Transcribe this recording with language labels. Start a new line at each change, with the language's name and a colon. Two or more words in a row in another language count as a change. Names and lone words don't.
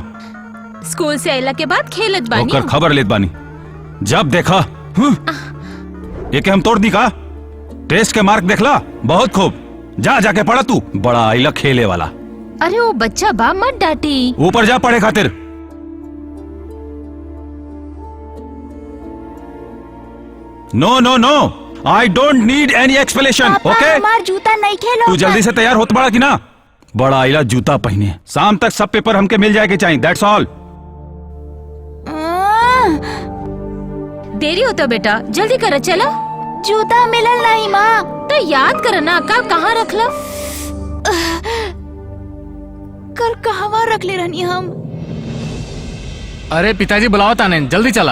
Bhojpuri: स्कूल से आइला के बाद खेलत बानी। ओकर खबर लेत बानी। जब देखा ये हम तोड़ दी का? टेस्ट के मार्क देखला? बहुत खूब, जा जाके पढ़ा तू। बड़ा आइला खेले वाला। अरे वो बच्चा बा, मत डांटी। ऊपर जा पढ़े खातिर।
English: no no no, I don't need any explanation, okay?
Bhojpuri: हमार जूता नहीं खेलो। तू जल्दी से तैयार होत बड़ा कि ना? बड़ा आइला जूता पहने, शाम तक सब पेपर हमके मिल जाए के चाहिए।
English: that's all.
Bhojpuri: देरी होता बेटा, जल्दी करा। चला। जूता मिलल नहीं माँ। तो याद कर ना, कल कहाँ रखला? कल कहाँ रख ले रहनी हम? अरे पिताजी बुलाओ ताने, जल्दी चला।